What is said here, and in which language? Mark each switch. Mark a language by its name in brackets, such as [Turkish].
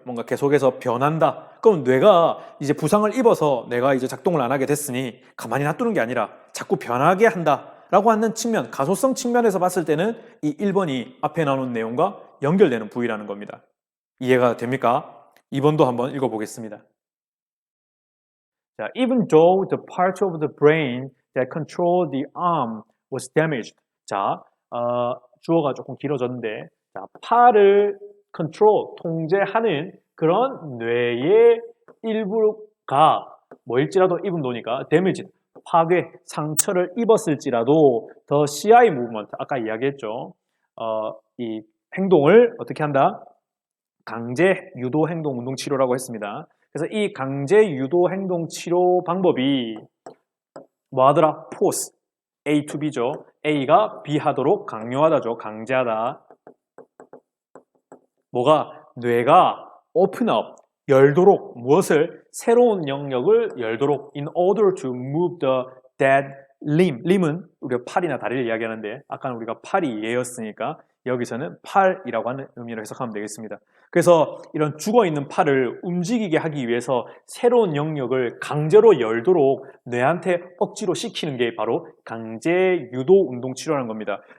[Korean] 뭔가 계속해서 변한다. 그럼 뇌가 이제 부상을 입어서 내가 이제 작동을 안 하게 됐으니 가만히 놔두는 게 아니라 자꾸 변하게 한다라고 하는 측면, 가소성 측면에서 봤을 때는 이 1번이 앞에 나온 내용과 연결되는 부위라는 겁니다. 이해가 됩니까? 2번도 한번 읽어보겠습니다. [English] 자, even though the part of the brain that controlled the arm was damaged. [Korean] 자, 주어가 조금 길어졌는데, 자, 팔을 control, 통제하는 그런 뇌의 일부가 뭐일지라도 [English] even though [Korean] 니까 [English] damaged, [Korean] 파괴, 상처를 입었을지라도 [English] the CI movement, [Korean] 아까 이야기했죠. 이 행동을 어떻게 한다? 강제 유도 행동 운동 치료라고 했습니다. 그래서 이 강제 유도 행동 치료 방법이 뭐 하더라? [English] force, A to B죠. [Korean] A가 B 하도록 강요하다죠. 강제하다. 뭐가? 뇌가 [English] open up, [Korean] 열도록, 무엇을? 새로운 영역을 열도록 [English] in order to move the dead limb. [Korean] lim은 우리가 팔이나 다리를 이야기하는데 아까는 우리가 팔이 예였으니까 여기서는 팔이라고 하는 의미로 해석하면 되겠습니다. 그래서 이런 죽어있는 팔을 움직이게 하기 위해서 새로운 영역을 강제로 열도록 뇌한테 억지로 시키는 게 바로 강제 유도 운동 치료라는 겁니다.